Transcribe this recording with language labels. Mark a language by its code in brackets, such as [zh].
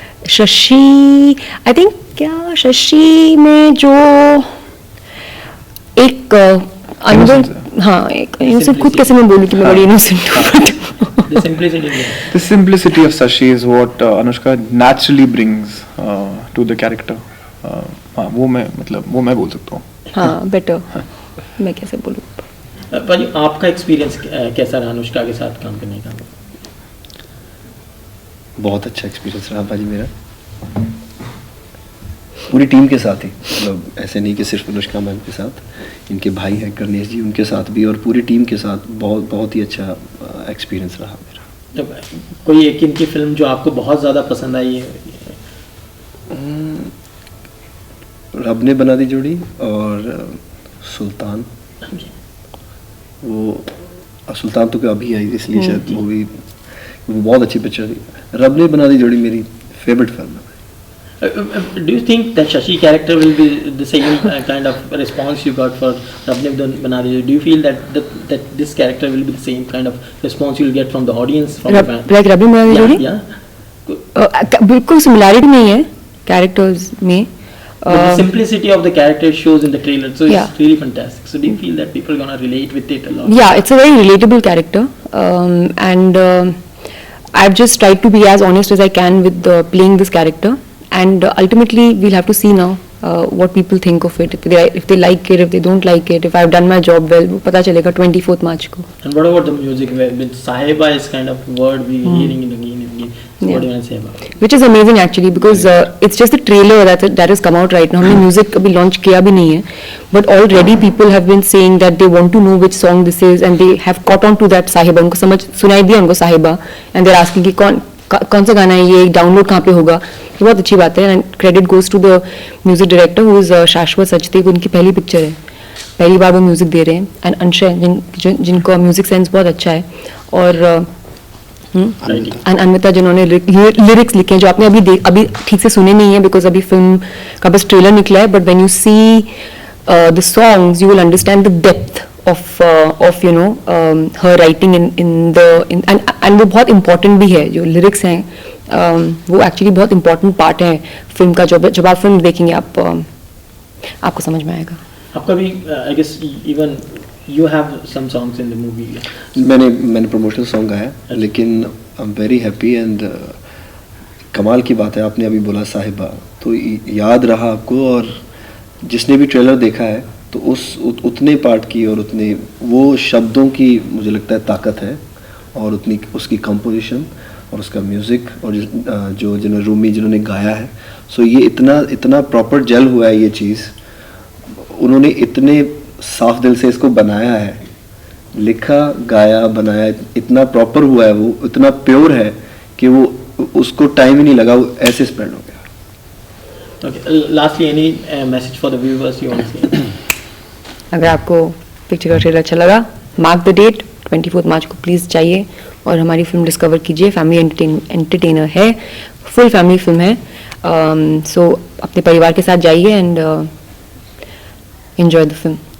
[hi] Shashi, [en] I think [hi] क्या शशि में जो एक अंदर, हाँ एक इनसे खुद कैसे मैं बोलूँ कि मैं बड़ी innocent हूँ. [en] The simplicity of Shashi is what Anushka naturally brings to the character. [hi] हाँ वो मैं बोल सकता हूँ. हाँ better. मैं कैसे बोलूँ? भाई आपका एक्सपीरियंस कैसा रहा अनुष्का के साथ काम करने का? बहुत अच्छा एक्सपीरियंस रहा भाजी मेरा, पूरी टीम के साथ ही, मतलब ऐसे नहीं कि सिर्फ अनुष्का मैम के साथ, इनके भाई हैं कर्णेश जी, उनके साथ भी, और पूरी टीम के साथ बहुत ही अच्छा एक्सपीरियंस रहा मेरा. कोई एक इनकी फिल्म जो आपको बहुत ज़्यादा पसंद आई है? रब ने बना दी जोड़ी और सुल्तान. वो सुल्तान तो अभी आई इसलिए शायद मूवी वो बहुत अच्छी पिक्चर थी. रब ने बना दी जोड़ी मेरी फेवरेट फिल्म है. [en] Do you think that Shashi character will be the same kind of response you got for Rab Ne Bana Di Jodi? Do you feel that this character will be the same kind of response you'll get from the audience, from the fans? Like Rab Ne Bana Di Jodi? Yeah. [hi] बिल्कुल similarity नहीं है characters में. [en] The simplicity of the character shows in the trailer, so it's really fantastic. So do you feel that people are gonna relate with it a lot? Yeah, it's a very relatable character, and I've just tried to be as honest as I can with playing this character. And ultimately, we'll have to see now what people think of it. If they like it, if they don't like it, if I've done my job well, [hi] वो पता चलेगा 24th March को. [en] And what about the music? With Sahiba is kind of word we're hearing it again and again. So what do you want to say about it? Which is amazing actually, because it's just the trailer that has come out right now. [hi] हमने music अभी launch किया भी नहीं है, [en] but already people have been saying that they want to know which song this is, and they have caught on to that Sahiba. [hi] उनको समझ सुनाई दिया उनको Sahiba, [en] and they're asking [hi] कि कौन सा गाना है ये, डाउनलोड कहाँ पे होगा. ये बहुत अच्छी बात है. [en] And credit goes to the music director who is Shashwat Sachdev. [hi] उनकी पहली पिक्चर है, पहली बार वो म्यूजिक दे रहे हैं. एंड अंशय जिनको म्यूजिक सेंस बहुत अच्छा है, और अनमिता जिन्होंने लिरिक्स लिखे हैं जो आपने अभी ठीक से सुने नहीं है, बिकॉज अभी फिल्म का बस ट्रेलर निकला है. [en] but when you see the songs you will understand the depth of her writing and [hi] वो बहुत important भी है. जो lyrics हैं वो actually बहुत important part है फिल्म का. जब आप फिल्म देखेंगे आपको समझ में आएगा. आपका भी [en] I guess even you have some songs in the movie. [hi] मैंने promotional song गाया, लेकिन [en] I'm very happy [hi] and कमाल की बात है आपने अभी बोला साहिबा, तो याद रहा आपको, और जिसने भी ट्रेलर देखा है तो उतने पार्ट की और उतने वो शब्दों की मुझे लगता है ताकत है, और उतनी उसकी कंपोजिशन और उसका म्यूज़िक, और जो जिन्होंने रूमी जिन्होंने गाया है. सो ये इतना प्रॉपर जेल हुआ है ये चीज़. उन्होंने इतने साफ दिल से इसको बनाया है, लिखा गाया बनाया, इतना प्रॉपर हुआ है, वो इतना प्योर है कि वो उसको टाइम ही नहीं लगा, वो ऐसे स्प्रेड हो गया. [en] Okay. Lastly, any message for the viewers you want to say? [hi] अगर आपको पिक्चर का ट्रेलर अच्छा लगा, [en] mark the date [hi] 24 मार्च को प्लीज़ जाइए और हमारी फिल्म डिस्कवर कीजिए. फैमिली एंटरटेनर है, फुल फैमिली फिल्म है. सो अपने परिवार के साथ जाइए [en] And enjoy the film.